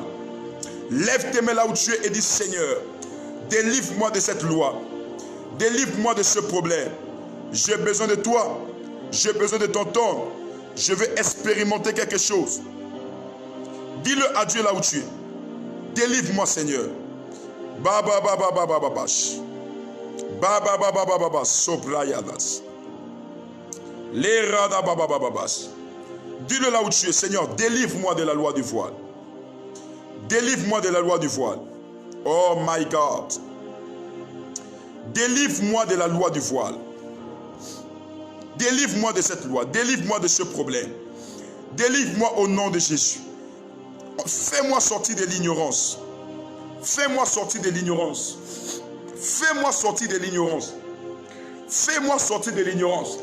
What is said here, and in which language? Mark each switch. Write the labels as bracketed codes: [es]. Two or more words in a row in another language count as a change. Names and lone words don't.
[fr] Lève tes mains là où tu es et dis: Seigneur, délivre-moi de cette loi. Délivre-moi de ce problème. J'ai besoin de toi. J'ai besoin de t'entendre. Je veux expérimenter quelque chose. Dis-le à Dieu là où tu es. Délivre-moi, Seigneur. Baba baba baba babash. Baba baba baba baba soprayadas. Les rada baba baba bas. Dis-le là où tu es, Seigneur, délivre-moi de la loi du voile. Délivre-moi de la loi du voile. [en] Oh my God. [fr] Délivre-moi de la loi du voile. Délivre-moi de cette loi. Délivre-moi de ce problème. Délivre-moi au nom de Jésus. Fais-moi sortir de l'ignorance. Fais-moi sortir de l'ignorance. Fais-moi sortir de l'ignorance. Fais-moi sortir de l'ignorance.